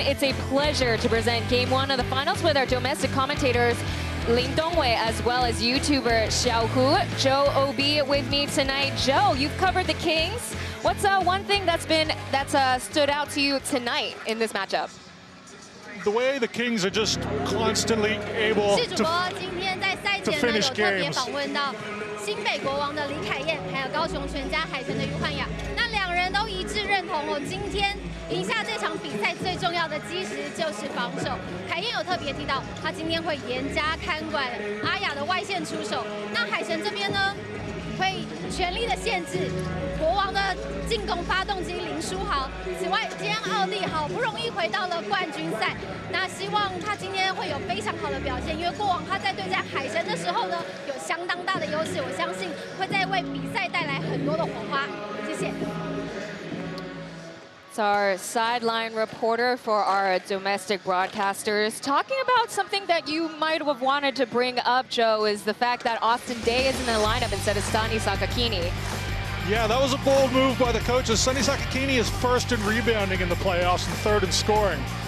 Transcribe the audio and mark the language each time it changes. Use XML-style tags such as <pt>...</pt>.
<en>It's a pleasure to present Game 1 of the finals with our domestic commentators Lin Dongwei, as well as YouTuber Xiao Hu. Joe OB with me tonight. Joe, you've covered the Kings. What's one thing that's stood out to you tonight in this matchup? The way the Kings are just constantly able to finish games.</en> <zh>新北国王的李凯燕，还有高雄全家海豚的于焕雅，那两人都一致认同哦，今天赢下这场比赛最重要的基石就是防守。凯燕有特别提到，他今天会严加看管阿雅的外线出手。那海神这边呢，会全力的限制国王的进攻发动机林书豪。此外，今天奥地好不容易回到了冠军赛，那希望他今天会有非常好的表现，因为过往他在对战海神的时候呢，有相当大的优势，我相信会再为比赛带来很多的火花。谢谢。</zh> <en>It's our sideline reporter for our domestic broadcasters. Talking about something that you might have wanted to bring up, Joe, is the fact that Austin Day is in the lineup instead of Stani Sakakini. Yeah, that was a bold move by the coaches. Sonny Sakakini is first in rebounding in the playoffs and third in scoring.</en>